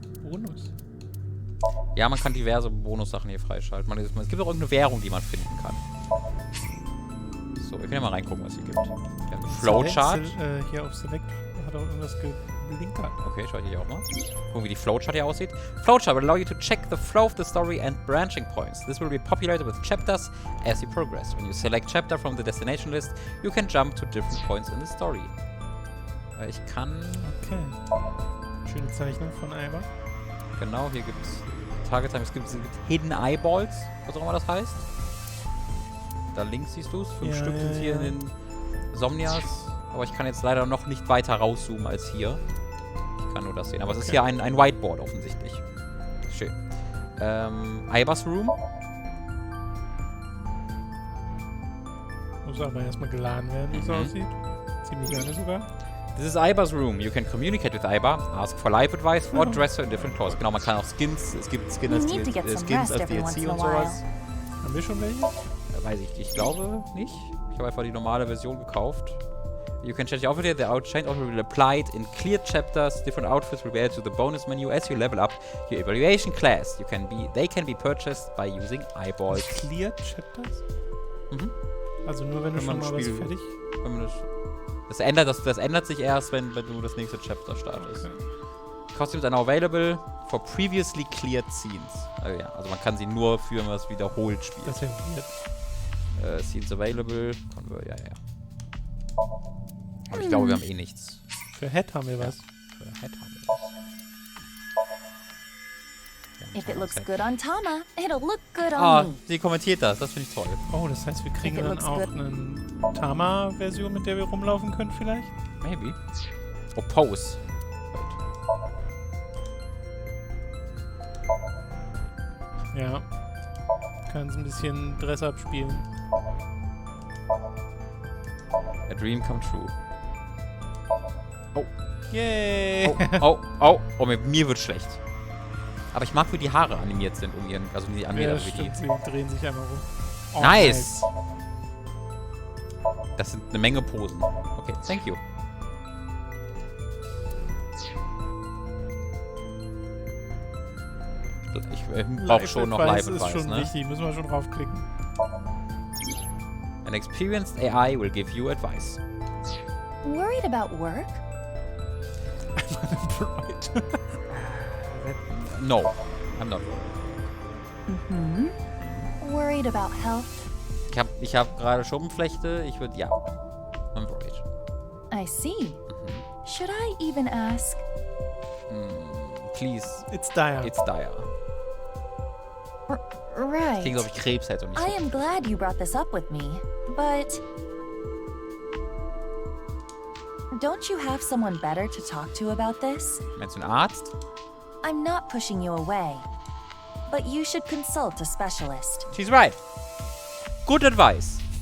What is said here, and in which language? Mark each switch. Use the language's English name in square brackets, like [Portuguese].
[German] Bonus. Ja, man kann diverse Bonussachen hier freischalten. Es gibt auch irgendeine Währung, die man finden kann. So, wir können können ja mal reingucken, was es hier gibt. Wir haben eine Flowchart. Hier auf Select hat auch irgendwas geblinkert. Okay, schau ich hier auch mal. Gucken, wie die Flowchart hier aussieht. [English] Flowchart will allow you to check the flow of the story and branching points. This will be populated with chapters as you progress. When you select chapter from the destination list, you can jump to different points in the story. [German] Ich kann... Okay. Schöne Zeichnung von Alba. Genau, hier gibt es Target Time. Es gibt Hidden Eyeballs, was auch immer das heißt. Da links siehst du es. 5 Stück sind hier in den Somnias. Aber ich kann jetzt leider noch nicht weiter rauszoomen als hier. Ich kann nur das sehen. Aber es ist hier ein Whiteboard offensichtlich. Schön. Ibas Room. Muss aber erstmal geladen werden, wie es aussieht. Ziemlich lange sogar. [English] This is Iba's room. You can communicate with Iba, ask for life advice, or dress her in different clothes. [German] Genau, man kann auch Skins, es gibt Skins als DLC und sowas. Haben wir schon welche? Weiß ich nicht. Ich glaube nicht. Ich habe einfach die normale Version gekauft. [English] You can change the outfit. The change outfit will be applied in cleared chapters. Different outfits will be added to the bonus menu as you level up your evaluation class. They can be purchased by using eyeballs. Cleared chapters? Mhm. [German] Also nur wenn du schon mal was fertig... Das ändert sich erst, wenn du das nächste Chapter startest. Okay. [English] Costumes are now available for previously cleared scenes. [German] Also man kann sie nur für was wiederholt spielen. Das ist ja [English] Scenes available. Ja. [German] Aber ich glaube, wir haben eh nichts. Für Head haben wir was. Für Head haben wir was. [English] If it looks good on Tama, it'll look good on me. [German] Sie kommentiert das. Das finde ich toll. Oh, das heißt, wir kriegen dann auch eine Tama-Version, mit der wir rumlaufen können vielleicht? [English] Maybe. Oh, Pose. [German] Ja. Kannst ein bisschen Dress-Up spielen. [English] A dream come true. Oh. Yay! [German] Oh, mit mir wird schlecht. Aber ich mag, wie die Haare animiert sind, also die animiert ja, stimmt, sie drehen sich einmal rum. [English] Oh, nice! [German] Das sind eine Menge Posen. [English] Okay, thank you. [German] Ich brauche schon noch Live Advice, ist schon wichtig, müssen wir schon draufklicken. [English] An experienced AI will give you advice. Worried about work? I'm unemployed. No, I'm not worried. Worried about health? [German] Ich hab gerade Schuppenflechte. Ich würde, ja. [English] I'm worried. I see. Should I even ask? Please. It's dire. It's dire. Right. [German] Klingt, als ob ich Krebs hätte. Und [English] I am glad you brought this up with me, but... Don't you have someone better to talk to about this? [German] Meinst du einen Arzt? [English] I'm not pushing you away, but you should consult a specialist. She's right. Good advice.